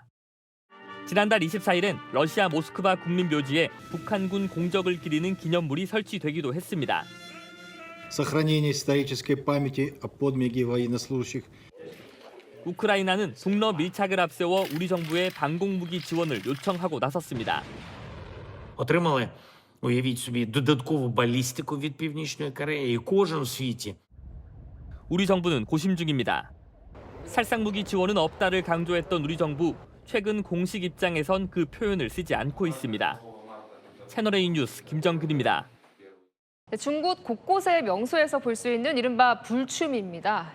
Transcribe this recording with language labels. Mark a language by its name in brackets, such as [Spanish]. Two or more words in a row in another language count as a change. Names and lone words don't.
[Korean] 지난달 24일엔 러시아 모스크바 국민묘지에 북한군 공적을 기리는 기념물이 설치되기도 했습니다. 우크라이나는 북러 밀착을 앞세워 우리 정부에 방공무기 지원을 요청하고 나섰습니다. [Ukrainian] Отримали, уявіть собі, додаткову балістику від Північної Кореї, і кожен в світі. [Korean] 우리 정부는 고심 중입니다. 살상무기 지원은 없다를 강조했던 우리 정부, 최근 공식 입장에선 그 표현을 쓰지 않고 있습니다. 채널A 뉴스 김정근입니다. 중국 곳곳의 명소에서 볼 수 있는 이른바 불춤입니다.